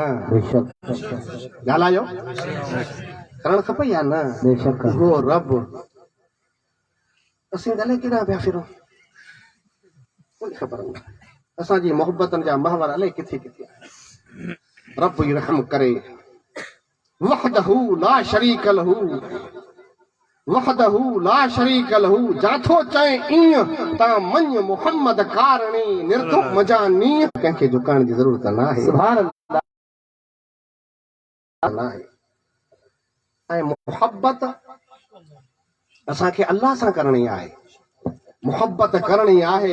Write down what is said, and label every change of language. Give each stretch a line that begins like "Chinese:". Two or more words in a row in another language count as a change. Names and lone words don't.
Sindhi: बेशक। ॻाल्हायो, करणु खपे या न? बेशक। उहो रब असीं गले केॾां पिया फिरूं, कोई ख़बर न। असांजी मोहब्बतनि जा महवर अलाए किथे किथे आहे। रब ई रहम करे।
Arabic: وحده لا شريك له, وحده لا شريك له,
Sindhi: जाथो चए ईअं तां मञ मुहम्मद कारणी निर्तो मजानी। कंहिंखे झुकाइण जी ज़रूरत न आहे।
Arabic: سبحان الله.
Sindhi: ऐं मोहब्बत असांखे अल्लाह सां करणी आहे, मोहब्बत करणी आहे।